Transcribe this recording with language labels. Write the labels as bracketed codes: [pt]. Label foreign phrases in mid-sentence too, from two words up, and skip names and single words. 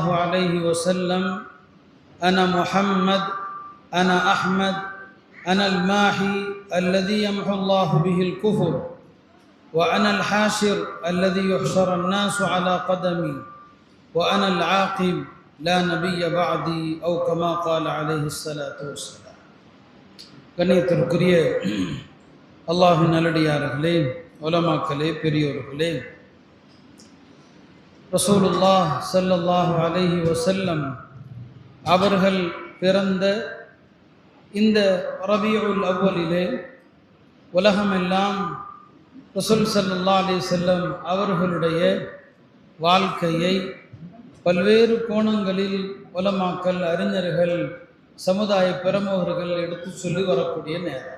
[ar] عليه وسلم أنا محمد أنا أحمد أنا الماحي الذي يمحو الله به الكفر وأنا الحاشر الذي يحشر الناس على قدمي وأنا العاقب لا نبي بعدي أو كما قال عليه الصلاة والسلام [ta] கண்ணியத்திற்குரிய அல்லாஹ்வின் நல்லடியார்களே, உலமாக்களே, பெரியோர்களே, [ar] رسول الله صلى الله عليه وسلم [ta] அவர்கள் பிறந்த இந்த ரபியுல் அவ்வலிலே உலகமெல்லாம் [ar] رسول صلى الله عليه وسلم [ta] அவர்களுடைய வாழ்க்கையை பல்வேறு கோணங்களில் உலமாக்கள், அறிஞர்கள், சமுதாய பிரமுகர்கள் எடுத்து சொல்லி வரக்கூடிய நேரம்.